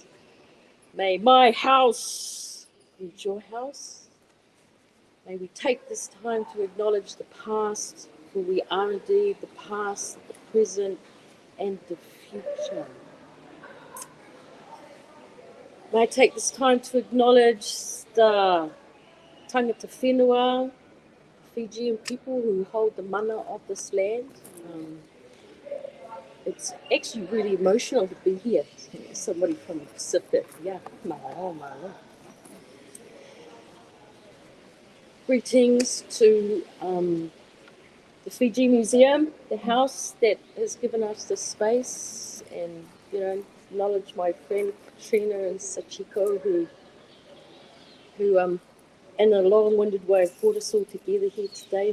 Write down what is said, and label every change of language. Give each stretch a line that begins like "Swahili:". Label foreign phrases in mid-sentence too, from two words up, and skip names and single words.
English: May my house reach your house. May we take this time to acknowledge the past, for we are indeed the past, the present, and the future. May I take this time to acknowledge the
Māori: tangata whenua,
English: Fijian people who hold the mana of this land. It's actually really emotional to be here. Somebody from the Pacific. Yeah,
Tongan: malo, malo.
English: Greetings to the Fiji Museum, the house that has given us this space, and acknowledge my friend Katrina and Sachiko who in a long-winded way have brought us all together here today.